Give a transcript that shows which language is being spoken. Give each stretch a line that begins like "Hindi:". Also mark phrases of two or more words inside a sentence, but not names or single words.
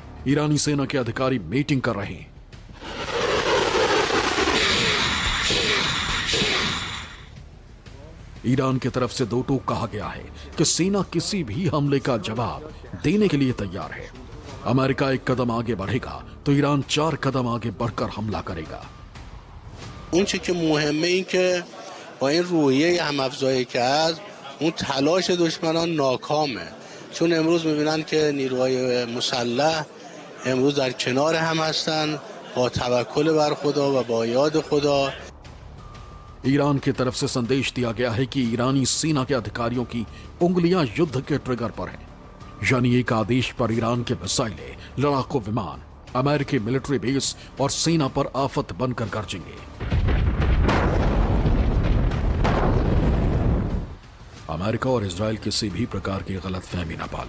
Hindi: ईरानी सेना के अधिकारी मीटिंग कर रहे हैं। ईरान की तरफ से दो टूक कहा गया है कि सेना किसी भी हमले का जवाब देने के लिए तैयार है। अमेरिका एक कदम आगे बढ़ेगा तो ईरान 4 कदम आगे बढ़कर हमला करेगा।
Persian: اون چی که مهمه این که با این روحیه هم‌افزایی که هست اون تلاش دشمنان ناکامه، چون امروز می‌بینن که نیروهای مسلح امروز در کنار هم هستن با توکل بر خدا و با یاد خدا।
Hindi: ईरान की तरफ से संदेश दिया गया है कि ईरानी सेना के अधिकारियों की उंगलियां युद्ध के ट्रिगर पर हैं, यानी एक आदेश पर ईरान के मिसाइलें, लड़ाकू विमान, अमेरिकी मिलिट्री बेस और सेना पर आफत बनकर गरजेंगे। अमेरिका और इजराइल किसी भी प्रकार की गलतफहमी न पाले।